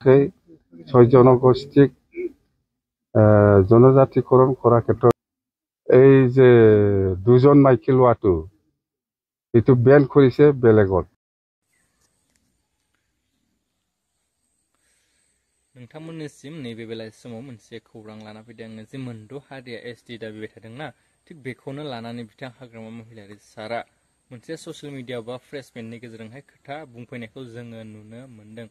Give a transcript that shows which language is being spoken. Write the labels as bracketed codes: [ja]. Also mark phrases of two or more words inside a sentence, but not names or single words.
[as] নকৰাকৈ 6 জনগোষ্ঠীক জনজাতিকৰণ কৰাৰ ক্ষেত্ৰত এই যে 2জন মাইকী লোৱাটো এইটো বেন কৰিছে বেলেগত। [brx] नोंथांमोननिसिम नैबे बेलासि समाव मोनसे खौरां लाना फैदों जे मोनद' हारिया एसटि दाबिबाय थादोंना, थिग बेखौनो लानानै बिथां हाग्रामा महिलारि सारा मोनसे ससियेल मिडिया बा फ्रेसमेन्टनि गेजेरजोंहाय खोथा बुंफैनायखौ जोङो नुनो मोन्दों।